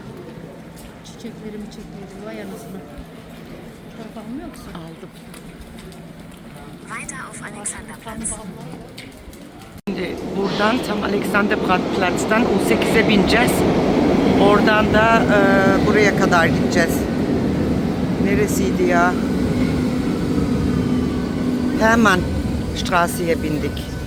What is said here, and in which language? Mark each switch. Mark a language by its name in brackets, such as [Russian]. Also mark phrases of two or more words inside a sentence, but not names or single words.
[Turkish] Çiçekleri vay anasını. Fotoğraf almıyor musun? Aldım. [German] Weiter auf Alexanderplatz. [Turkish] Şimdi buradan tam Alexanderplatz'tan U8'e bineceğiz. Oradan da buraya kadar gideceğiz. Neresiydi ya? Hermann Strasse'ye bindik.